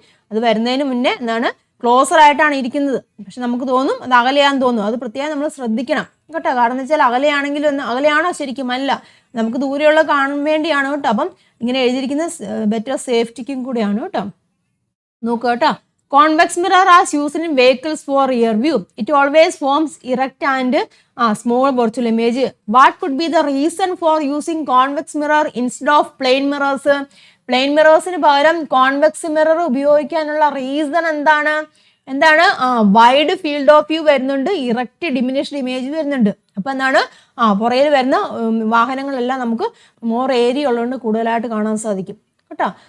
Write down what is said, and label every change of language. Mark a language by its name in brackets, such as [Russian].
[Malayalam] അത് വരുന്നതിന് മുന്നേ എന്താണ് ക്ലോസർ ആയിട്ടാണ് ഇരിക്കുന്നത്. പക്ഷെ നമുക്ക് തോന്നും അത് അകലെയാന്ന് തോന്നും. അത് പ്രത്യേകം നമ്മൾ ശ്രദ്ധിക്കണം കേട്ടോ. കാരണം എന്ന് വെച്ചാൽ അകലെയാണോ ശരിക്കും? അല്ല, നമുക്ക് ദൂരെയുള്ള കാണാൻ വേണ്ടിയാണ് കേട്ടോ. അപ്പം ഇങ്ങനെ എഴുതിയിരിക്കുന്നത് ബെറ്റർ സേഫ്റ്റിക്കും കൂടിയാണ് കേട്ടോ. നോക്കുക കേട്ടോ. [English] Convex mirror is used in vehicles for rear view. It always forms erect and small virtual image. What could be the reason for using convex mirror instead of plane mirrors? [Malayalam] Plane mirrorsന് പകരം convex mirror ഉപയോഗിക്കാനുള്ള reason എന്താണ്? [English] Wide field of view വരുന്നുണ്ട്, erect diminished image വരുന്നുണ്ട്. [Malayalam] അപ്പം എന്താണ് പുറകിൽ വരുന്ന വാഹനങ്ങളെല്ലാം നമുക്ക് മോർ ഏരിയ ഉള്ളതുകൊണ്ട് കൂടുതലായിട്ട് കാണാൻ സാധിക്കും കേട്ടോ.